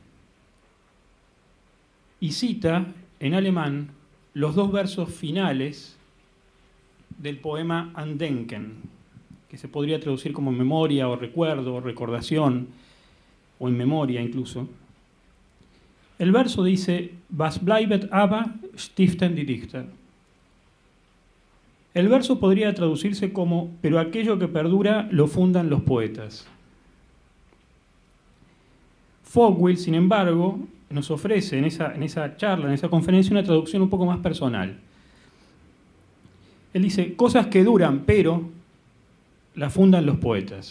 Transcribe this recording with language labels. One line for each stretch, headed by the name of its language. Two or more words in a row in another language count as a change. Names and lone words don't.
Spanish: Y cita en alemán los dos versos finales del poema Andenken, que se podría traducir como memoria o recuerdo o recordación, o en memoria incluso. El verso dice:
German: Was bleibet aber, stiften die Dichter.
Spanish: El verso podría traducirse como: pero aquello que perdura lo fundan los poetas. Fowell, sin embargo, nos ofrece en esa charla, en esa conferencia, una traducción un poco más personal. Él dice: cosas que duran, pero las fundan los poetas.